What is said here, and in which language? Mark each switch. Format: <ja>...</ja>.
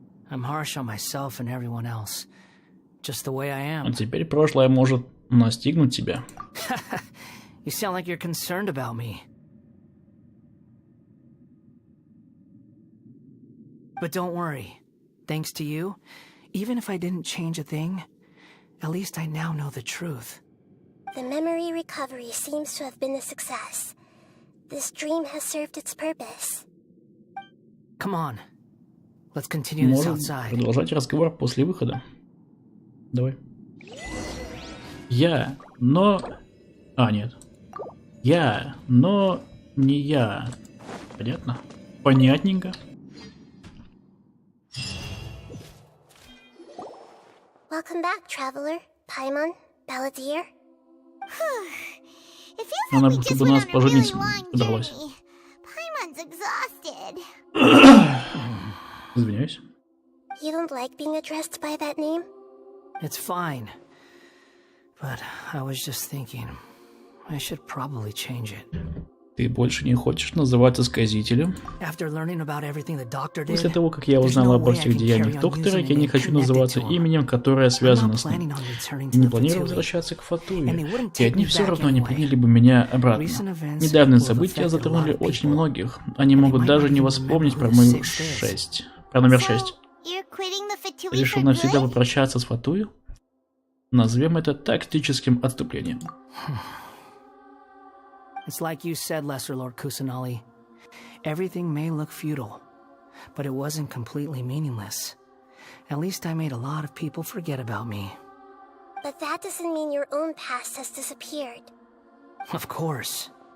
<en>I'm harsh on myself and everyone else. Just the way I am.</en> <ru>А теперь прошлое может настигнуть тебя.</ru> <en>You sound like you're concerned about me. But don't worry. Thanks to you, even if I didn't change a thing, at least I now know the truth. The memory recovery seems to have been a success. This dream has served its purpose. Come on. Let's continue this outside.</en> <ru>Продолжать разговор после выхода. Давай. Нет. Я, но не я. Понятно? Понятненько.</ru> <en>Welcome back, traveler. Paimon, Balladeer.</en> <ru>Она бы нас поженить собралась.</ru> <en>Paimon's exhausted.</en> <ru>Извиняюсь.</ru> <en>You don't like being addressed by that name? It's fine. But I was just thinking, I should probably change it.</en> <ru>Ты больше не хочешь называться сказителем? После того, как я узнал обо всех деяниях доктора, я не хочу называться именем, которое связано с ним. И не планирую возвращаться к Фатуе, и они все равно не приняли бы меня обратно. Недавние события затронули очень многих. Они могут даже не вспомнить про номер 6. Решил навсегда попрощаться с Фатуей? Назовем это тактическим отступлением.</ru> <en>It's like you said, Lesser Lord Kusanali. Everything may look futile, but it wasn't completely meaningless. At least I made a lot of people forget about me. But that doesn't mean your own past has disappeared. Of course.</en>